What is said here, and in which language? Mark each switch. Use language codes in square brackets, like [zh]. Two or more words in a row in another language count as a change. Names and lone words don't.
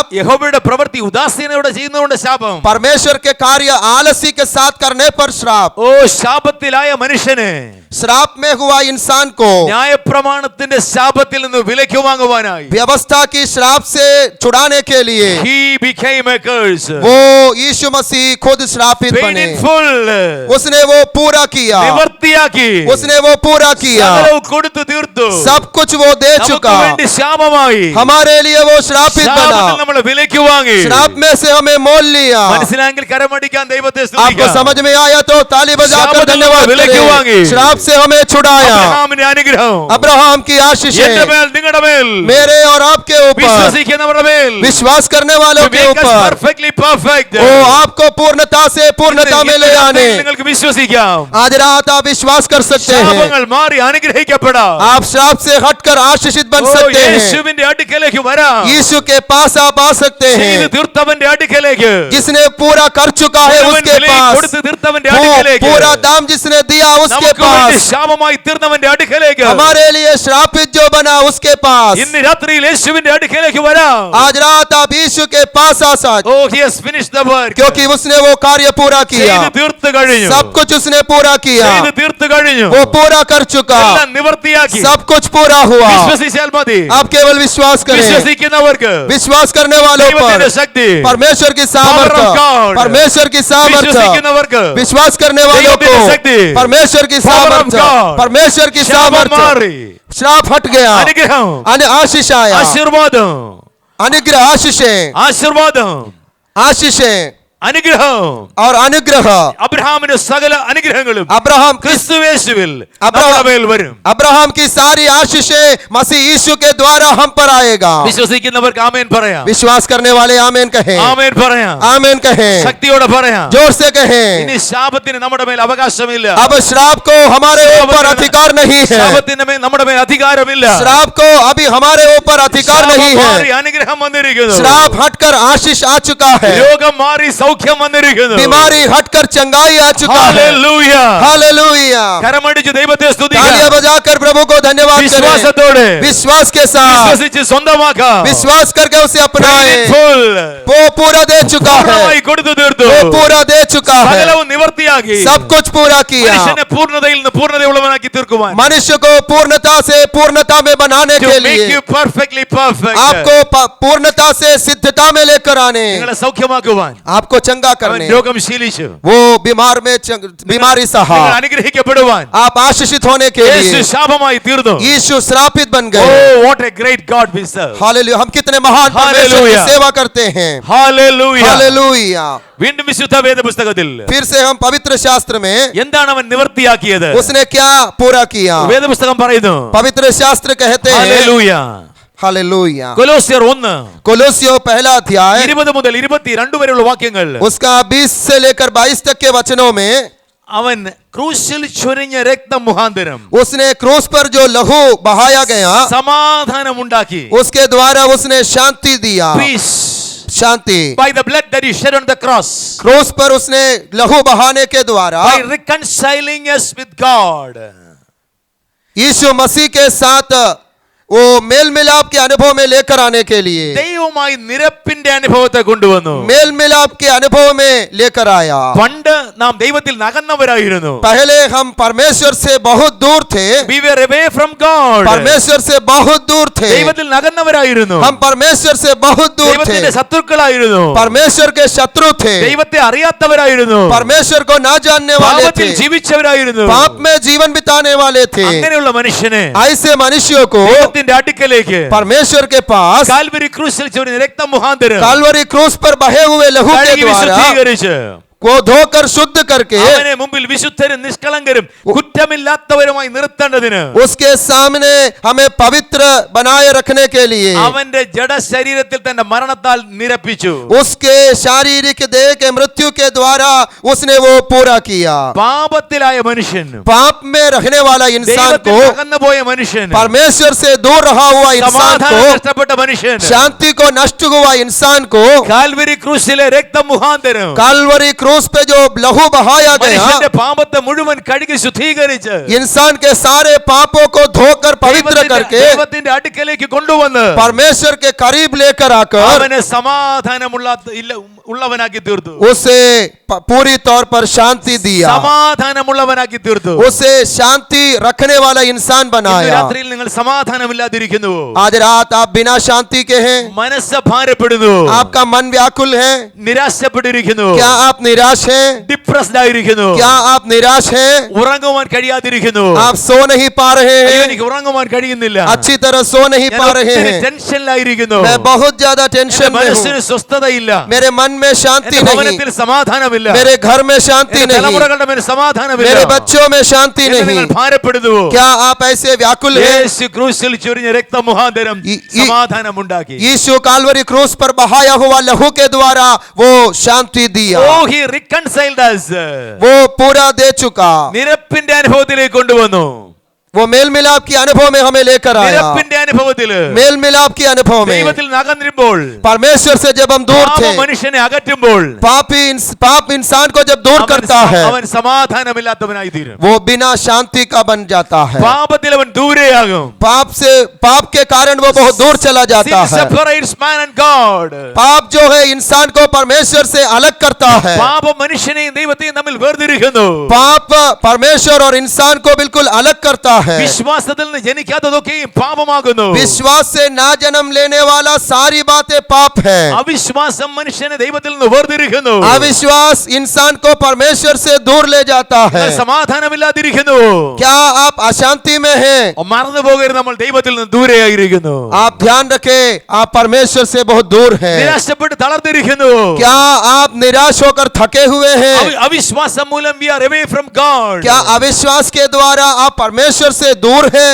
[ml] യഹോവയുടെ പ്രവൃത്തി ഉദാസീനയോടെ ചെയ്യുന്നതുകൊണ്ട് ശാപം. [hi] परमेश्वर के कार्य आलसी के साथ करने पर श्राप, [ml] ഓ ശാപത്തിലായ മനുഷ്യന് [hi] श्राप में हुआ इंसान को [ml] ന്യായപ്രമാണത്തിന്റെ ശാപത്തിൽ നിന്ന് വിലയ്ക്ക് വാങ്ങുവാനായി [hi] व्यवस्था की श्राप से छुड़ाने के लिए [en] he became a curse. [hi] वो यीशु मसीह खुद श्रापित [en] Paid [hi] बने, [en] in full. [hi] उसने वो पूरा किया, [ml] നിവർത്തിയാക്കി [hi] उसने वो पूरा किया, [ml] സകലവും കൊടുത്തു തീർത്തു. [hi] सब कुछ वो दे [ml] നമുക്ക് [hi] चुका, [ml] വേണ്ടി ശാപമായി, [hi] हमारे लिए वो श्रापित [ml] ശാപത്തിൽ [hi] बना, [ml] നമ്മൾ വിലയ്ക്ക് വാങ്ങി. [hi] श्राप में से हमें मोल लिया। [ml] മനസ്സിലായെങ്കിൽ കരമടിക്കാൻ ദൈവത്തെ [hi] आपको [ml] സ്തുതിക്കാം. [hi] समझ में आया तो ताली बजाकर श्राप धन्यवाद में विलय क्यों मांगी? करें। श्राप से हमें छुड़ाया, [ml] അബ്രഹാമിന്റെ അനുഗ്രഹം [hi] अब्राहम की [ml] എന്റെ [hi] आशीषें [ml] മേൽ നിങ്ങളുടെ മേൽ [hi] मेरे और आपके ऊपर, [ml] വിശ്വസിക്കുന്നവരുടെ മേൽ [hi] विश्वास करने वालों के ऊपर, [en] perfectly perfect. [hi] वो आपको पूर्णता से पूर्णता में ले आने। [ml] നിങ്ങൾക്ക് വിശ്വസിക്കാം. [hi] आज रात आप विश्वास कर सकते हैं, [ml] ശാപങ്ങൾ മാറി അനുഗ്രഹിക്കപ്പെടാം. [hi] आप श्राप से हटकर आशीषित बन ഓ, सकते हैं, [ml] യേശുവിന്റെ അടുക്കലേക്ക് വരാം. [hi] यीशु के पास आप आ सकते [ml] ചെയ്തു [hi] हैं, [ml] തീർത്തവന്റെ അടുക്കലേക്ക്, [hi] जिसने पूरा कर चुका है [ml] മുഴുവൻ [hi] उसके [ml] വിലയും [hi] पास, [ml] കൊടുത്തു തീർത്തവന്റെ [hi] वो [ml] അടുക്കലേക്ക്, [hi] पूरा दाम जिसने दिया उसके [ml] നമുക്ക് വേണ്ടി [hi] पास, [ml] ശാപമായി തീർന്നവന്റെ അടുക്കലേക്ക് [hi] हमारे लिए श्रापित जो बना उसके पास। [ml] ഇന്ന് രാത്രിയിൽ യേശുവിന്റെ അടുക്കലേക്ക് വരാം. [hi] आज रात आप यीशु के पास आ सकते, [en] ഓ he has finished the work. [hi] क्योंकि उसने वो कार्य पूरा किया, [ml] ചെയ്തു തീർത്തു കഴിഞ്ഞു. [hi] सब कुछ उसने पूरा किया, [ml] ചെയ്തു തീർത്തു കഴിഞ്ഞു. [hi] वो पूरा कर चुका, [ml] എല്ലാം നിവർത്തിയാക്കി. [hi] सब कुछ पूरा हुआ। [ml] വിശ്വസിച്ചാൽ മതി. [hi] आप केवल विश्वास करें, [ml] വിശ്വസിക്കുന്നവർക്ക് [hi] विश्वास करने वालों [ml] ദൈവത്തിന്റെ [hi] पर [ml] ശക്തി, [hi] परमेश्वर की सामर्थ्य, [en] Power of God. [hi] परमेश्वर की सामर्थ्य, [ml] വിശ്വസിക്കുന്നവർക്ക് [hi] विश्वास करने वालों को [ml] ദൈവത്തിന്റെ ശക്തി, [hi] परमेश्वर की [en] Power of [hi] सामर्थ्य, [en] God. [hi] परमेश्वर की [ml] ശാപം [hi] सामर्थ्य, [ml] മാറി. [hi] श्राप हट गया, [ml] അനുഗ്രഹം, [hi] आशीष आया, [ml] ആശീർവാദം, [hi] अनुग्रह, आशीषें, [ml] ആശീർവാദം, [hi] आशीषें [ml] അനുഗ്രഹം. [hi] और अनुग्रह। [ml] അബ്രഹാമിന്റെ സകല അനുഗ്രഹങ്ങളും [hi] अब्राहम [ml] ക്രിസ്തുയേശുവിൽ അബ്രഹാം- നമ്മുടെ മേൽ വരും. [hi] अब्राहम की सारी आशीषें मसीह यीशु के द्वारा हम पर आएगा। [ml] വിശ്വസിക്കുന്നവർക്ക് ആമേൻ പറയാം. [hi] विश्वास करने वाले आमेन कहें, [ml] ആമേൻ പറയാം. [hi] आमेन कहें, [ml] ശക്തിയോടെ പറയാം. [hi] जोर से कहें। [ml] ഇനി ശാപത്തിന് നമ്മുടെ മേൽ അവകാശമില്ല. [hi] अब श्राप को हमारे ऊपर अधिकार नहीं है, [ml] ശാപത്തിന് മേൽ നമ്മുടെ മേൽ അധികാരമില്ല. [hi] श्राप को अभी हमारे ऊपर अधिकार [ml] ശാപം [hi] नहीं [ml] മാറി [hi] है। [ml] അനുഗ്രഹം വന്നിരിക്കുന്നു. [hi] श्राप हटकर आशीष आ चुका है, [ml] രോഗം മാറി സൗഖ്യം വന്നിരിക്കുന്നു. [hi] बीमारी हटकर चंगाई आ चुका है। [ml] ഹല്ലേലൂയ. [hi] हालेलूया। [ml] കരമടിച്ച് ദൈവത്തെ [hi] तालियां [ml] സ്തുതിക്കാം. [hi] बजाकर प्रभु को धन्यवाद करें, [ml] വിശ്വാസത്തോടെ [hi] विश्वास के साथ, [ml] വിശ്വസിച്ച് സ്വന്തമാക്കാം. [hi] विश्वास करके उसे अपनाए। [en] Full. [hi] वो पूरा दे चुका है, [ml] പൂർണ്ണമായി കൊടുത്തു തീർത്തു. [hi] वो पूरा दे चुका है, [ml] സകലവും നിവർത്തിയാക്കി [hi] सब कुछ पूरा किया। [ml] മനുഷ്യനെ പൂർണ്ണതയിൽ നിന്ന് പൂർണ്ണതയുള്ളവനാക്കി തീർക്കുവാൻ. [hi] मनुष्य को पूर्णता से पूर्णता में बनाने [en] To [hi] के [en] make [hi] लिए, [en] you perfectly perfect. [hi] आपको पूर्णता से सिद्धता में लेकर आने, [ml] നിങ്ങളെ സൗഖ്യമാക്കുവാൻ. [hi] आपको चंगा [ml] അവൻ [hi] करने, [ml] രോഗം ശീലിച്ചു. [hi] वो बीमार में बीमारी सहा, [ml] നിങ്ങൾ അനുഗ്രഹിക്കപ്പെടുവാൻ. [hi] आप आशीषित होने के [ml] യേശു [hi] लिए [ml] ശാപമായി തീർന്നു. [hi] यीशु श्रापित बन [en] Oh, [hi] गए। [en] what a great God we serve. [hi] हालेलुया। हम कितने महान परमेश्वर की हालेलुया। सेवा करते हैं। [en] Hallelujah. [hi] हालेलुया। [ml] വീണ്ടും വിശുദ്ധ വേദപുസ്തകത്തിൽ [hi] फिर से हम पवित्र शास्त्र में [ml] എന്താണ് അവൻ നിവർത്തിയാക്കിയത്? [hi] उसने क्या पूरा किया? [ml] വേദപുസ്തകം പറയുന്നു. [hi] पवित्र शास्त्र कहते हैं, [ml] ഹല്ലേലൂയ. [hi] हालेलुया। [ml] കൊലോസ്യർ 1 [hi] कोलोसियों पहला अध्याय [ml] 20 മുതൽ 22 വരെയുള്ള വാക്യങ്ങൾ. [hi] उसका 20 से लेकर 22 तक के वचनों में [ml] അവൻ ക്രൂശിൽ ചൊരിഞ്ഞ രക്തം മുഖാന്തരം [hi] उसने क्रूस पर जो लहू बहाया गया, [ml] സമാധാനം ഉണ്ടാക്കി. [hi] उसके द्वारा उसने शांति दिया, [en] Peace. [hi] शांति। [en] By the blood that he shed on the cross. [hi] क्रूस पर उसने लहू बहाने के द्वारा [en] By reconciling us with God. [hi] यीशु मसीह के साथ वो मेल मिलाप के अनुभव में लेकर आने के लिए, [ml] ദൈവവുമായി നിരപ്പിന്റെ അനുഭവത്തെ കൊണ്ടുവന്നു. [hi] मेल मिलाप के अनुभव में लेकर आया। [ml] പണ്ട് നാം ദൈവത്തിൽ നകന്നവരായിരുന്നു. [hi] पहले हम परमेश्वर से बहुत दूर थे, [en] We were away from God. [hi] परमेश्वर से बहुत दूर थे, [ml] ദൈവത്തിൽ നകന്നവരായിരുന്നു. [hi] हम परमेश्वर से बहुत दूर थे, [ml] ദൈവത്തിന്റെ ശത്രുക്കളായിരുന്നു. [hi] परमेश्वर के शत्रु थे, [ml] ദൈവത്തെ അറിയാത്തവരായിരുന്നു. [hi] परमेश्वर को ना जानने वाले [ml] പാപത്തിൽ [hi] थे, [ml] ജീവിച്ചവരായിരുന്നു. [hi] पाप में जीवन बिताने वाले थे। [ml] അങ്ങനെയുള്ള മനുഷ്യനെ [hi] ऐसे मनुष्यों को [ml] ദൈവത്തിന്റെ അടുക്കലേക്ക് [hi] परमेश्वर के पास [ml] കാൽവരി ക്രൂശിൽ ചൊരിഞ്ഞ രക്തം മുഖാന്തരം [hi] कालवरी क्रूस पर बहे हुए लहू के [ml] കഴുകി [hi] द्वारा [ml] വിശുദ്ധീകരിച്ച് [hi] को धोकर शुद्ध करके [ml] അവനെ മുമ്പിൽ വിശുദ്ധരും നിഷ്കളങ്കരും കുറ്റമില്ലാത്തവരുമായി നിർത്തേണ്ടതിന് [hi] उसके सामने हमें पवित्र बनाए रखने के लिए [ml] അവന്റെ ജഡ ശരീരത്തിൽ തന്റെ മരണത്താൽ നിരപ്പിച്ചു. [hi] उसके शारीरिक देह के मृत्यु के द्वारा उसने वो पूरा किया। [ml] പാപത്തിലായ മനുഷ്യൻ, [hi] पाप में रहने वाला इंसान [ml] ദൈവത്തിൽ [hi] को, [ml] അകന്നുപോയ മനുഷ്യൻ, [hi] परमेश्वर से दूर रहा हुआ इंसान [ml] സമാധാനം [hi] को, [ml] നഷ്ടപ്പെട്ട മനുഷ്യൻ [hi] शांति को नष्ट हुआ इंसान को [ml] കാൽവരി ക്രൂശിലെ രക്തം മുഖാന്തരം [hi] कालवरी क्रूस क्रूस पे जो लहू बहाया गया, [ml] മനുഷ്യന്റെ പാപത്തെ മുഴുവൻ കഴുകി ശുദ്ധീകരിച്ച് [hi] इंसान के सारे पापों को धोकर पवित्र करके [ml] ദൈവത്തിന്റെ അടുക്കലേക്ക് കൊണ്ടുവന്ന് [hi] परमेश्वर के करीब लेकर आकर [ml] അവനെ ഉള്ളവനാക്കി തീർത്തു. [hi] उसे पूरी तौर पर शांति दिया, [ml] സമാധാനമുള്ളവനാക്കി തീർത്തു. [hi] उसे शांति रखने वाला इंसान [ml] ഇന്ന് [hi] बनाया। [ml] രാത്രിയിൽ നിങ്ങൾ സമാധാനമില്ലാതിരിക്കുന്നു, [hi] आज रात आप बिना शांति के हैं, [ml] മനസ്സ് ഭാരപ്പെടുന്നു, [hi] आपका मन व्याकुल है, [ml] നിരാശപ്പെട്ടിരിക്കുന്നു, [hi] क्या आप निराश हैं? [ml] ഡിപ്രസ്ഡ് ആയിരിക്കുന്നു, [hi] क्या आप निराश हैं? [ml] ഉറങ്ങുവാൻ കഴിയാതിരിക്കുന്നു, [hi] आप सो नहीं पा रहे [ml] അയ്യോ, [hi] हैं, [ml] എനിക്ക് ഉറങ്ങുവാൻ കഴിയുന്നില്ല, [hi] अच्छी तरह सो नहीं [ml] ഞാൻ [hi] पा रहे [ml] ഒത്തിരി [hi] हैं, [ml] ടെൻഷനിലായിരിക്കുന്നു, [hi] मैं बहुत ज्यादा [ml] എന്റെ [hi] टेंशन में [ml] മനസ്സിന് [hi] हूँ, [ml] സ്വസ്ഥതയില്ല, [hi] मेरे मन में शांति [ml] എന്റെ [hi] नहीं, [ml] ഭവനത്തിൽ സമാധാനമില്ല, [hi] मेरे घर में शांति [ml] എന്റെ [hi] नहीं, [ml] തലമുറകളുടെ മേൽ സമാധാനമില്ല, [hi] मेरे बच्चों में शांति [ml] എന്ന് [hi] नहीं। [ml] നിങ്ങൾ ഭാരപ്പെടുന്നുവോ? [hi] क्या आप ऐसे व्याकुल हैं? [ml] യേശു ക്രൂശിൽ ചൊരിഞ്ഞ രക്തമുഖാന്തരം സമാധാനമുണ്ടാക്കി. [hi] यीशु काल्वरी क्रूस पर बहाया हुआ लहू के द्वारा वो शांति दिया, [en] Oh, he reconciled us. [hi] वो पूरा दे चुका, [ml] നിരപ്പിന്റെ അനുഭവത്തിലേക്ക് കൊണ്ടുവന്നു. [hi] वो मेल मिलाप की अनुभव में हमें लेकर आया, [ml] നിരപ്പിന്റെ അനുഭവത്തില് [hi] मेल मिलाप की अनुभव में [ml] ദൈവത്തിൽ നിന്ന് അകന്നിരുമ്പോൾ, [hi] परमेश्वर से जब हम दूर [ml] പാപം [hi] थे, [ml] മനുഷ്യനെ അകറ്റുമ്പോൾ [hi] पाप इंसान को जब दूर करता है [ml] അവൻ സമാധാനമില്ലാത്തവനായി തീരും. [hi] वो बिना शांति का बन जाता है, [ml] പാപത്തിൽ അവൻ ദൂരെയാകും. [hi] पाप के कारण वो बहुत दूर चला जाता [en] Sin [hi] है। [en] separates man and God. [hi] पाप जो है इंसान को परमेश्वर से अलग करता है, [ml] പാപം മനുഷ്യനെയും ദൈവത്തെയും തമ്മിൽ വേർതിരിക്കുന്നു. [hi] पाप परमेश्वर और इंसान को बिल्कुल अलग करता है। [ml] വിശ്വാസത്തിൽ നിന്ന് ജനിക്കാത്തതൊക്കെയും പാപമാകുന്നു. [hi] विश्वास से ना जन्म लेने वाला सारी बातें पाप है। [ml] അവിശ്വാസം മനുഷ്യനെ ദൈവത്തിൽ നിന്ന് വേർതിരിക്കുന്നു. [hi] अविश्वास इंसान को परमेश्वर से दूर ले जाता है। [ml] സമാധാനമില്ലാതിരിക്കുന്നു. [hi] क्या आप अशांति में हैं? [ml] മറന്നു പോകരുത്, നമ്മൾ ദൈവത്തിൽ നിന്ന് ദൂരെയായിരിക്കുന്നു. [hi] आप ध्यान रखें, आप परमेश्वर से बहुत दूर हैं। [ml] നിരാശപ്പെട്ട് തളർന്നിരിക്കുന്നു. [hi] क्या आप निराश होकर थके हुए हैं? [ml] അവിശ്വാസം മൂലം [en] we are away from God. [hi] क्या अविश्वास के द्वारा आप परमेश्वर से दूर हैं?